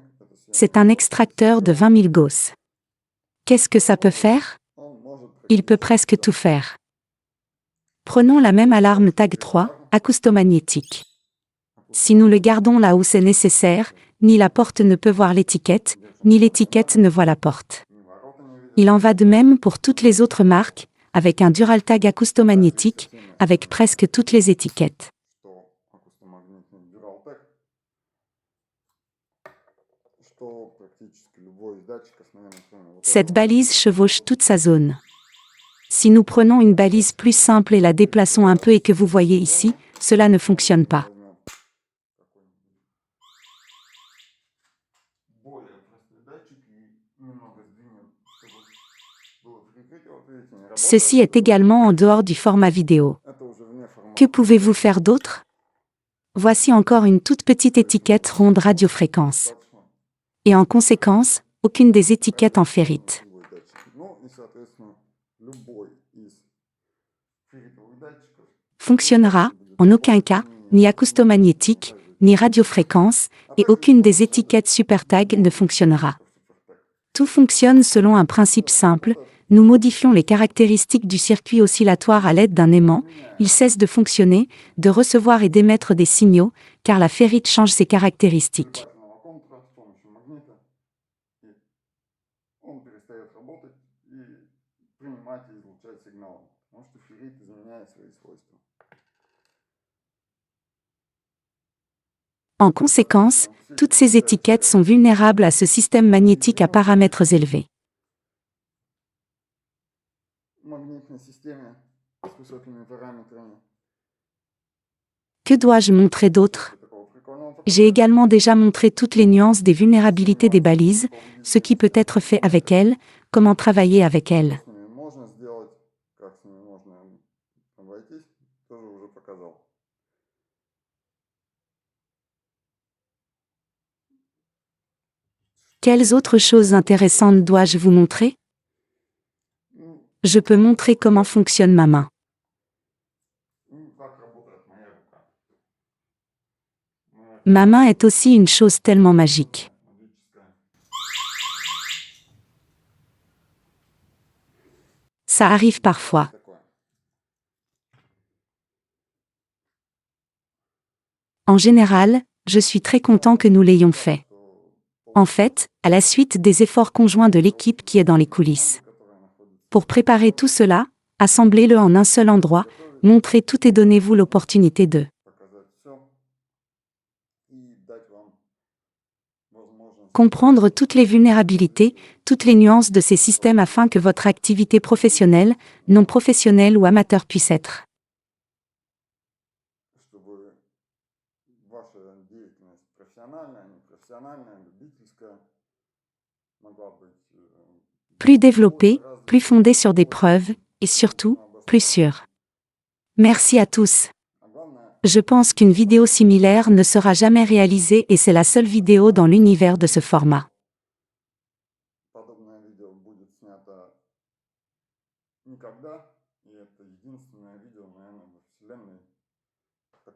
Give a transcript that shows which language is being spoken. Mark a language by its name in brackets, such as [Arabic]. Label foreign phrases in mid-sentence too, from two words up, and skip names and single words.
[Russian] Это [French] C'est un extracteur de 20 000 Gauss. Qu'est-ce que ça peut faire? [Russian] Он может [French] Il peut presque tout faire. Prenons la même alarme TAG 3, acoustomagnétique. Si nous le gardons là où c'est nécessaire, ni la porte ne peut voir l'étiquette, ni l'étiquette ne voit la porte. [Russian] ни ворота не видят, [French] Il en va de même pour toutes les autres marques, avec un Duraltag acoustomagnétique, avec presque toutes les étiquettes. [Russian] что акустомагнитный Duraltec, что практически любой из датчиков, наверное, кроме вот [French] Cette [Russian] этого, [French] balise chevauche toute sa zone. Si nous prenons une balise plus simple et la déplaçons un peu et que vous voyez ici, cela ne fonctionne pas. [Russian] возьмем какой-нибудь более простой датчик и немного сдвинем, чтобы было прикрытие. Вот видите, не работает. [French] Ceci est également en dehors du format vidéo. [Russian] Это уже вне формата. [French] Que pouvez-vous faire d'autre? Voici encore une toute petite étiquette ronde radiofréquence. [Russian] Достаточно [French] Et en conséquence, aucune des étiquettes en ferrite. [Russian] любой датчик. Ну и, соответственно, любой из ферритовых датчиков [French] Fonctionnera, en aucun cas, ni acoustomagnétique, ni radiofréquence, et aucune des étiquettes SuperTag ne fonctionnera. Tout fonctionne selon un principe simple, nous modifions les caractéristiques du circuit oscillatoire à l'aide d'un aimant, il cesse de fonctionner, de recevoir et d'émettre des signaux, car la ferrite change ses caractéristiques. [Russian] Обязательного контура с помощью магнита, и он перестает работать и принимать и излучать сигналы, потому что феррит изменяет свои свойства. [French] En conséquence, toutes ces étiquettes sont vulnérables à ce système magnétique à paramètres élevés. [Russian] В магнитной системе с высокими параметрами [French] Que dois-je montrer d'autre? [Russian] такого прикольного [French] J'ai également déjà montré toutes les nuances des vulnérabilités des balises, ce qui peut être fait avec elles, comment travailler avec elles. [Russian] с ними можно сделать, как с ними можно обойтись, тоже уже показал. [French] Quelles autres choses intéressantes dois-je vous montrer? [Russian] Ну, [French] Je peux montrer comment fonctionne ma main. [Russian] как работает моя рука. Моя [French] Ma main est aussi une chose tellement magique. [Russian] магическая. [French] Ça arrive parfois. [Russian] Такое. [French] En général, je suis très content que nous l'ayons fait. En fait, à la suite des efforts conjoints de l'équipe qui est dans les coulisses. [Russian] Которая находится [French] Pour préparer tout cela, assemblez-le en un seul endroit, montrez tout et donnez-vous l'opportunité de [Russian] показать все и дать вам возможность [French] comprendre toutes les vulnérabilités, toutes les nuances de ces systèmes afin que votre activité professionnelle, non professionnelle ou amateur puisse être [Russian] чтобы ваша деятельность профессиональная, непрофессиональная, любительская, физическая могла быть [French] Plus développée, plus fondée sur des preuves, et surtout, plus sûre. Merci à tous. [Russian] а главное, [French] Je pense qu'une vidéo similaire ne sera jamais réalisée et c'est la seule vidéo dans l'univers de ce format. [Russian] подобное видео будет снято никогда, и это единственное видео, наверное, во вселенной такого формата.